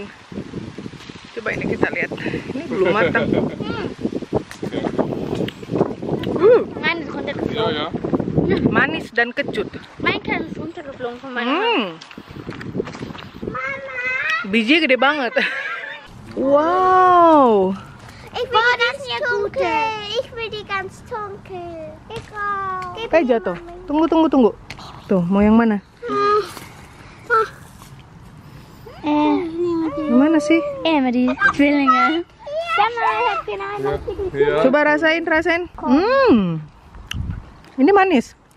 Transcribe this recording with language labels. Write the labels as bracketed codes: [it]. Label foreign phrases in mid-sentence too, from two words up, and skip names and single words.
[id] Coba ini kita lihat. Ini belum matang. Manis dan kecut. Biji gede banget. Wow. [de] Ich will die ganz dunkel. Ich will die ganz dunkel. [id] Kayak jatuh. Tunggu. Tuh, mau yang mana? Yang mana sih? Med de tvillinger. Coba rasain. Ini manis.